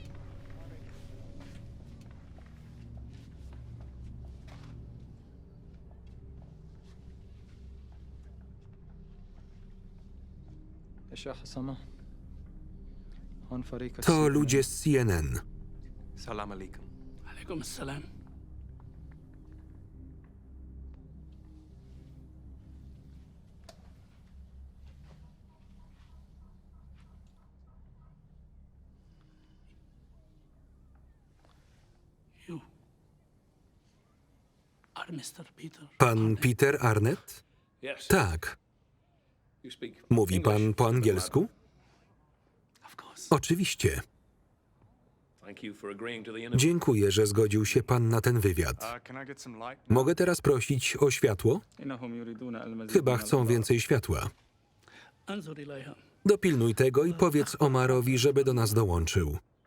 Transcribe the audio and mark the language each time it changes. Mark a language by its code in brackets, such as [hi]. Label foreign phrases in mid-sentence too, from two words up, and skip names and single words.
[ar] يا شيخ أسامة هون فريق [pl] To ludzie z CNN. [ar] السلام عليكم. عليكم السلام. [en] You are Mr. Peter. [pl] Pan Peter Arnett? [en] Yes. [pl] Tak. [en] You speak [pl] Mówi [en] English, [pl] pan po [en] Mr. [pl] angielsku? [en] Of course. [pl] Oczywiście. [en] Thank you for agreeing to the interview. [pl] Dziękuję, że zgodził się pan na ten wywiad. [en] Can I get some light? [pl] Mogę teraz prosić o światło? Chyba chcą więcej światła. [ar] انظر إليها. [pl] Dopilnuj tego i powiedz Omarowi, żeby do nas dołączył.